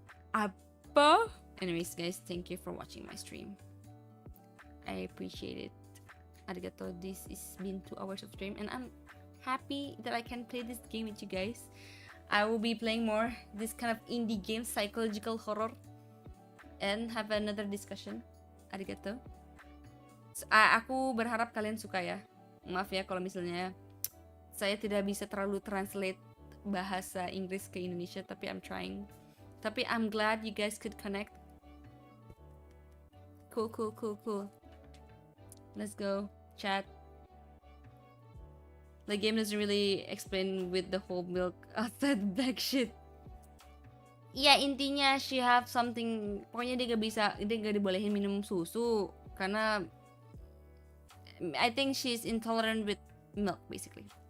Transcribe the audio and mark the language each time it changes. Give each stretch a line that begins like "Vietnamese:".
English: Apa? Anyways guys, thank you for watching my stream. I appreciate it. Arigato. This is been 2 hours of stream and I'm happy that I can play this game with you guys. I will be playing more this kind of indie game, psychological horror, and have another discussion.
Indonesian: Arigato. Aku berharap kalian suka ya. Maaf ya kalau misalnya saya tidak bisa terlalu translate bahasa Inggris ke Indonesia, tapi
English: I'm trying. Tapi I'm glad you guys could connect. Cool. Let's go, chat. The game doesn't really explain with the whole milk outside bag shit.
Indonesian: Ya intinya
English: she have something,
Indonesian: pokoknya dia gak dibolehin minum susu karena
English: I think she's intolerant with milk basically.